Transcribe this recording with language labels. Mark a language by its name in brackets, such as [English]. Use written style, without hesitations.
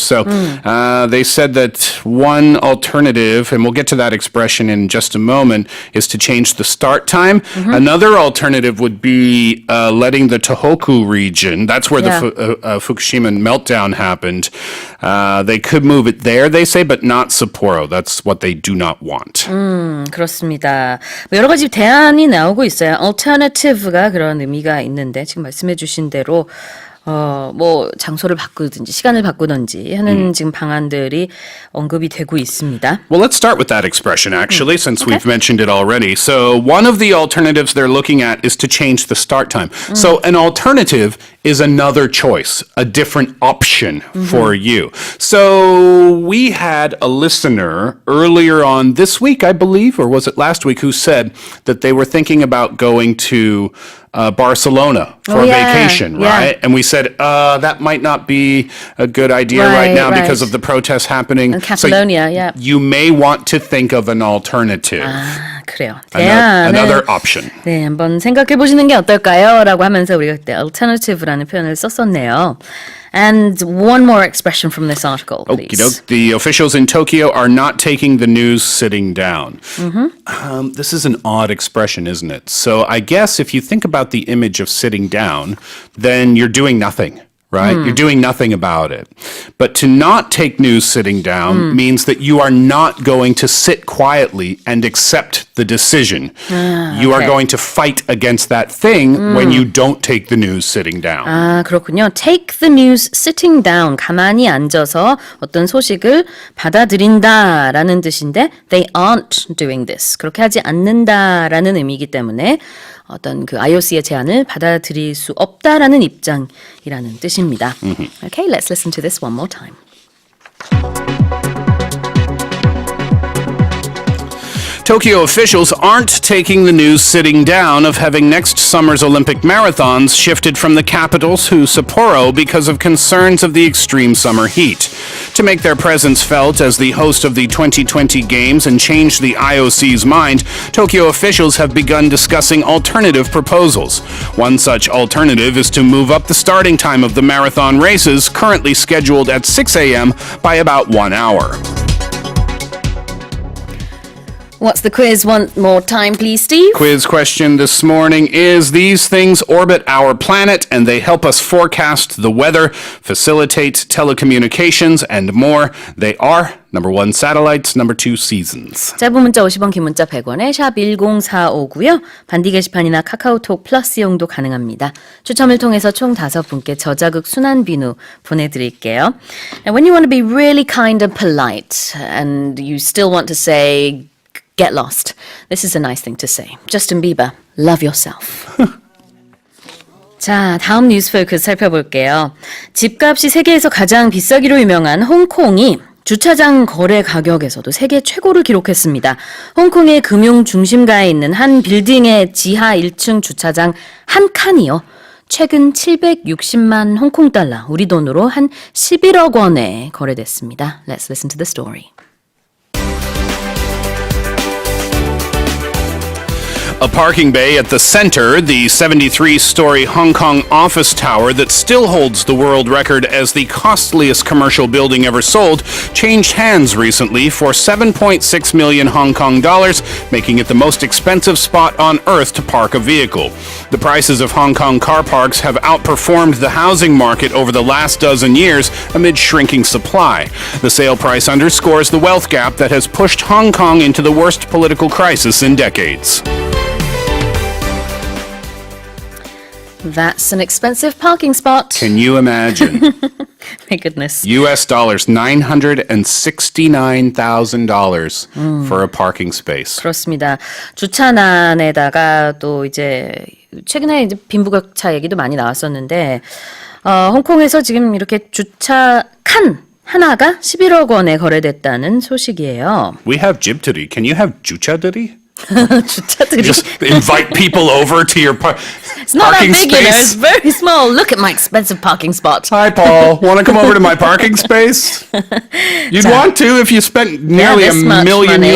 [English] So they said that one alternative, and we'll get to that expression in just a moment, is to change the start time. Another alternative would be letting the Tohoku region, that's where the Fukushima meltdown happened, They could move it there, they say, but not Sapporo. That's what they do not want. [Korean] 그렇습니다. 뭐 여러 가지 대안이 나오고 있어요. alternative가 그런 의미가 있는데 지금 말씀해 주신 대로 뭐 장소를 바꾸든지 시간을 바꾸든지 하는 지금 방안들이 언급이 되고 있습니다. [English] Well, let's start with that expression, actually, since we've mentioned it already. So one of the alternatives they're looking at is to change the start time. So an alternative is another choice, a different option for you. So we had a listener earlier on this week, I believe, or was it last week, who said that they were thinking about going to Barcelona for a vacation, right? And we said, that might not be a good idea right now because of the protests happening. In Catalonia, so you may want to think of an alternative. [Korean] 그래요. [English] Another option. [Korean] 네, 한번 생각해 보시는 게 어떨까요? 라고 하면서 우리가 그때 alternative라는 표현을 썼었네요. [English] And one more expression from this article, please. Okey-doke. The officials in Tokyo are not taking the news sitting down. This is an odd expression, isn't it? So I guess if you think about the image of sitting down, then you're doing nothing. Right? You're doing nothing about it. But to not take news sitting down means that you are not going to sit quietly and accept the decision. You are going to fight against that thing when you don't take the news sitting down. [Korean] 아, 그렇군요. [English] Take the news sitting down. [Korean] 가만히 앉아서 어떤 소식을 받아들인다라는 뜻인데 [English] they aren't doing this. [Korean] 그렇게 하지 않는다라는 의미이기 때문에 어떤 그 IOC의 제안을 받아들일 수 없다라는 입장이라는 뜻입니다. [English] Okay, let's listen to this one more time. Tokyo officials aren't taking the news sitting down of having next summer's Olympic marathons shifted from the capital to Sapporo because of concerns of the extreme summer heat. To make their presence felt as the host of the 2020 Games and change the IOC's mind, Tokyo officials have begun discussing alternative proposals. One such alternative is to move up the starting time of the marathon races, currently scheduled at 6 a.m., by about 1 hour. What's the quiz one more time, please, Steve? Quiz question this morning is: these things orbit our planet and they help us forecast the weather, facilitate telecommunications, and more. They are number 1, satellites, number 2, seasons. [Korean] 짧은 문자 50원, 긴 문자 100원에 샵 1045고요. 반디 게시판이나 카카오톡 플러스 이용도 가능합니다. 추첨을 통해서 총 5분께 저자극 순한 비누 보내드릴게요. [English] Now, when you want to be really kind and polite and you still want to say get lost, this is a nice thing to say. Justin Bieber, love yourself. [Korean] 자, 다음 뉴스 포커스 살펴볼게요. 집값이 세계에서 가장 비싸기로 유명한 홍콩이 주차장 거래 가격에서도 세계 최고를 기록했습니다. 홍콩의 금융 중심가에 있는 한 빌딩의 지하 1층 주차장 한 칸이요. 최근 760만 홍콩 달러, 우리 돈으로 한 11억 원에 거래됐습니다. [English] Let's listen to the story. A parking bay at the center, the 73-story Hong Kong office tower that still holds the world record as the costliest commercial building ever sold, changed hands recently for 7.6 million Hong Kong dollars, making it the most expensive spot on earth to park a vehicle. The prices of Hong Kong car parks have outperformed the housing market over the last dozen years amid shrinking supply. The sale price underscores the wealth gap that has pushed Hong Kong into the worst political crisis in decades. That's an expensive parking spot. Can you imagine? My goodness. US dollars, $969,000 for a parking space. [Korean] 그렇습니다. 주차난에다가 또 이제 최근에 이제 빈부격차 얘기도 많이 나왔었는데 홍콩에서 지금 이렇게 주차 칸 하나가 11억 원에 거래됐다는 소식이에요. [English] We have 집들이. Can you have 주차들이? [Korean] 주차들이. [English] Just invite people over to your It's not that parking big, you know. It's very small. Look at my expensive parking spot. Hi, Paul. Want to come over to my parking space? You'd want to if you spent nearly this much million money.